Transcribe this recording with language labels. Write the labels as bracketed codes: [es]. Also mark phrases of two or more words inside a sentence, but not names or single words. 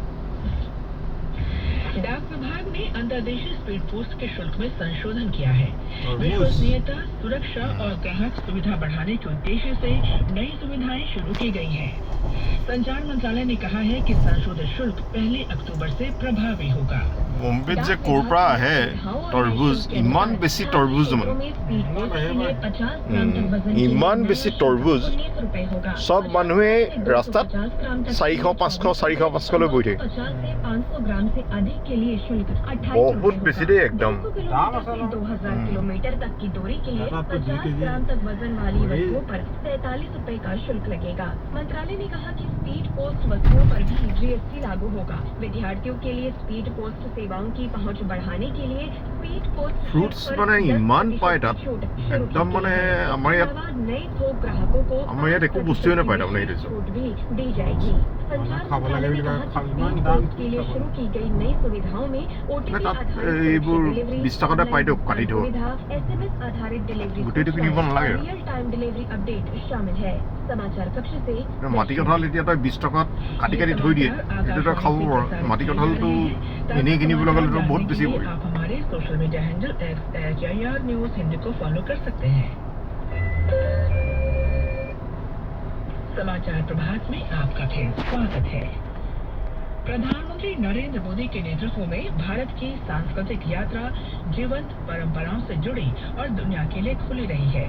[hi] डाक विभाग ने अंतर्देशीय स्पीड पोस्ट के शुल्क में संशोधन किया है। विश्वसनीयता, सुरक्षा और ग्राहक सुविधा बढ़ाने के उद्देश्य से नई सुविधाएं शुरू की गई हैं। संचार मंत्रालय ने कहा है कि संशोधित शुल्क 1 अक्टूबर से प्रभावी होगा। [as] মুম্বাইত যে ক'ৰ পৰা আহে তৰবুজ ইমান বেছি তৰবুজ মানে ইমান বেছি তৰবুজ সব মানুহে ৰাস্তাত 400-500 লৈ বহি থাকে বহুত বেছি দেই একদম [hi] 2000 किलोमीटर तक की दूरी के लिए 50 ग्राम तक वजन वाली वस्तुओं पर 47 रुपए का शुल्क लगेगा। मंत्रालय ने कहा कि स्पीड पोस्ट वस्तुओं पर भी GST लागू होगा। विद्यार्थियों के लिए स्पीड पोस्ट सेवाओं की पहुंच बढ़ाने के लिए स्पीड पोस्ट [as] फ्रूट्स মানে ইমান পায় তাত একদম মানে আমাৰ ইয়াত [hi] नए थोक ग्राहकों को [as] আমাৰ ইয়াত একো বস্তুৱে নাপায় তাৰমানে সেইটো [hi] छूट भी दी जाएगी। संचार मंत्रालय ने कहा कि स्पीड पोस्ट के लिए शुरू की गई नई सुविधाओं में OTP [as] তাত [hi] आधारित [as] এইবোৰ [hi] डिलीवरी, [as] 20 টকাতে পাই দিয়ক কাটি থোৱা [hi] सुविधा, SMS आधारित डिलीवरी [as] গোটেইটো কিনিব নালাগে [en] real time delivery update [hi] शामिल है। समाचार कक्ष से [as] মাটি কঁঠাল এতিয়া তই 20 টকাত কাটি কাটি থৈ দিয়ে সেইটো তই খাব পাৰ মাটি কঁঠালটো এনেই কিনিবলৈ গ'লেতো বহুত বেছি পৰে [hi] आप हमारे [en] social media handle [hi] @HIR न्यूज़ हिंदी को फॉलो कर सकते हैं। समाचार प्रभात में आपका फिर स्वागत है। प्रधानमंत्री नरेंद्र मोदी के नेतृत्व में भारत की सांस्कृतिक यात्रा जीवंत परंपराओं से जुड़ी और दुनिया के लिए खुली रही है।